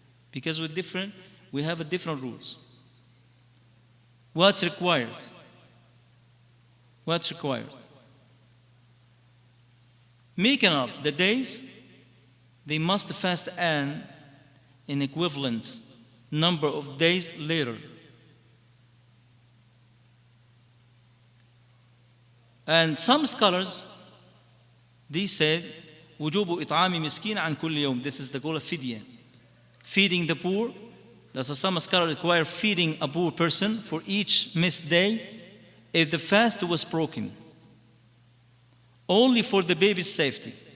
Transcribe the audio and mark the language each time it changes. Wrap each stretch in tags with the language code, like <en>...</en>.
<en>Because we have different rules. What's required? What's required? Making up the days, they must fast an equivalent number of days later. And some scholars, they said,</en> <ar>وجوب إطعام مسكين عن كل يوم.</ar> <en>This is the goal of fidya. Feeding the poor. That's why some scholars require feeding a poor person for each missed day if the fast was broken. Only for the baby's safety.</en>